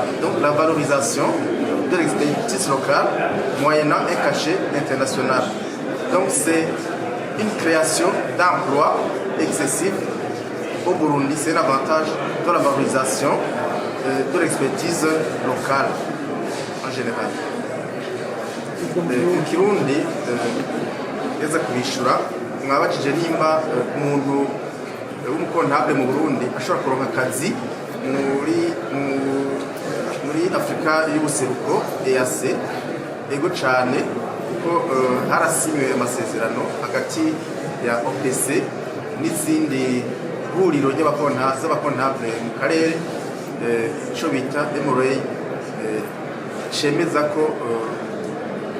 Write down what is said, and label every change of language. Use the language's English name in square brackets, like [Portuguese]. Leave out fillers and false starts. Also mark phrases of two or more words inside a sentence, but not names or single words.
[French] Donc la valorisation de l'expertise locale moyennant un cachet international. Donc c'est une création d'emplois excessifs au Burundi. C'est un avantage de la valorisation de l'expertise locale en général. [Rundi] Mu Kirundi yeza kubishura mwabajije nimba umuntu w'umukontable mu Burundi ashobora kuronka akazi muri Afrika y'ubuseruko EAC. Ego cyane kuko harasinywe amasezerano hagati ya OPC n'izindi huriro z'abakontable mu karere, icyo bita MRA, cemeza ko